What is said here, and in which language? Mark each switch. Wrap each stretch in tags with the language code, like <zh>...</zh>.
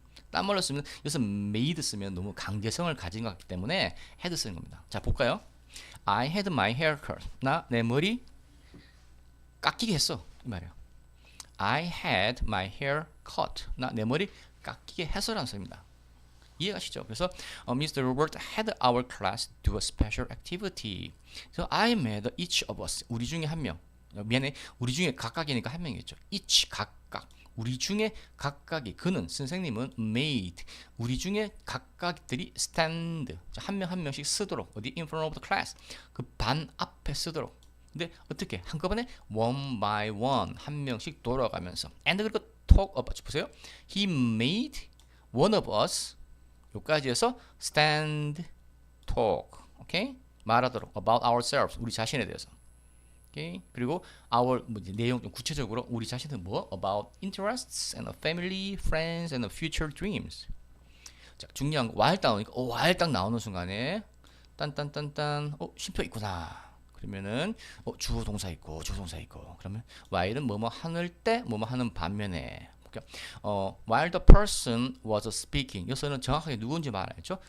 <ko>딴말로 쓰면 여기서 made 쓰면 너무 강제성을 가진 것 같기 때문에 had 쓰는 겁니다. 자, 볼까요?</ko> <en>I had my hair cut.</en> <ko>나 내 머리 깎이게 했어. 이 말이에요.</ko> <en>I had my hair cut.</en> <ko>나 내 머리 깎이게 해서라는 소리입니다. 이해가시죠? 그래서 Mr.</ko> <en>Robert had our class do a special activity. So I made each of us.</en> <ko>우리 중에 한 명. 미안해. 우리 중에 각각이니까 한 명이겠죠. each 각각. 우리 중에 각각이 그는 선생님은 made 우리 중에 각각들이 stand 한 명 한 명씩 쓰도록 어디</ko> <en>in front of the class</en> <ko>그 반 앞에 쓰도록. 근데 어떻게 한꺼번에</ko> <en>one by one</en> <ko>한 명씩 돌아가면서 and 그리고</ko> <en>talk about</en> <ko>보세요.</ko> <en>He made one of us</en> <ko>여기까지 해서</ko> <en>stand talk 오케이</en> <ko>말하도록</ko> <en>about ourselves</en> <ko>우리 자신에 대해서. 오케이 그리고 our 내용 좀 구체적으로 우리 자신은 뭐</ko> <en>about interests and family, friends and future dreams.</en> <ko>자 중요한 거 while 딱 나오니까 while 딱 나오는 순간에 딴딴딴딴 쉼표 있구나. 그러면은 주어 동사 있고 그러면 while은 뭐뭐 하는 때 뭐뭐 하는 반면에</ko> <en>while the person was speaking</en> <ko>여기서는 정확하게 누군지 말하죠.</ko>